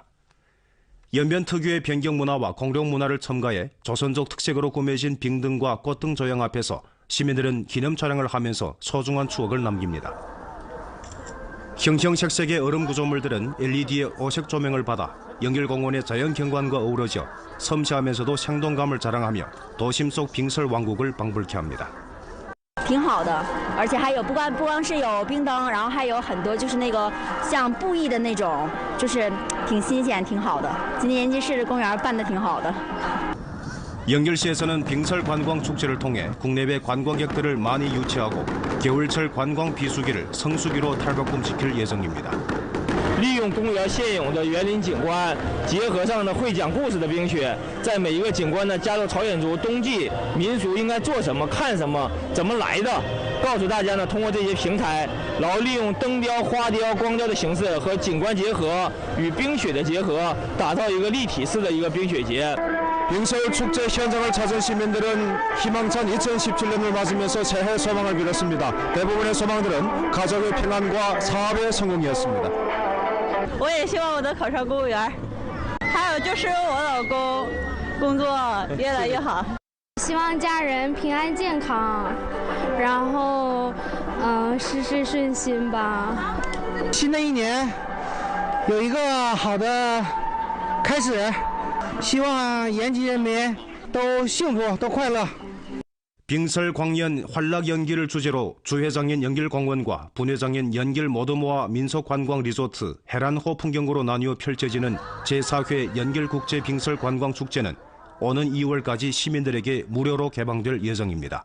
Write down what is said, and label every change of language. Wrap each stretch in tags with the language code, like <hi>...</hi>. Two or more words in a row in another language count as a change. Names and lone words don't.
<ko>연변 특유의 변경문화와 공룡문화를 첨가해 조선족 특색으로 꾸며진 빙등과 꽃등 조형 앞에서 시민들은 기념 촬영을 하면서 소중한 추억을 남깁니다. 형형색색의 얼음 구조물들은 LED의 오색 조명을 받아 연길공원의 자연 경관과 어우러져 섬세하면서도 생동감을 자랑하며 도심 속 빙설 왕국을 방불케 합니다.</ko> <zh>挺好的，而且还有不光是有冰灯，然后还有很多就是那个像布艺的那种，就是挺新鲜，挺好的。今年延吉市公园办得挺好的。</zh> <ko>연길시에서는 빙설 관광 축제를 통해 국내외 관광객들을 많이 유치하고 겨울철 관광 비수기를 성수기로 탈바꿈시킬 예정입니다.</ko> <zh>利用公园现有的园林景观，结合上呢会讲故事的冰雪，在每一个景观呢加入朝鲜族冬季民俗应该做什么、看什么、怎么来的，告诉大家呢通过这些平台，然后利用灯雕、花雕、光雕的形式和景观结合，与冰雪的结合，打造一个立体式的一个冰雪节。</zh> <ko>빙설 축제 현장을 찾은 시민들은 희망찬 2017년을 맞으면서 새해 소망을 빌었습니다. 대부분의 소망들은 가족의 평안과 사업의 성공이었습니다.</ko> <zh>我也希望我的考上公务员，还有就是我老公工作越来越好。希望家人平安健康，然后事事顺心吧。新的一年有一个好的开始。希望延吉人民都幸福、都快乐。</zh> <ko>빙설 광연 활락 연기를 주제로 주회장인 연길공원과 분회장인 연길 모두모아 민속관광 리조트 해란호 풍경구로 나뉘어 펼쳐지는 제4회 연길국제 빙설 관광축제는 오는 2월까지 시민들에게 무료로 개방될 예정입니다.</ko>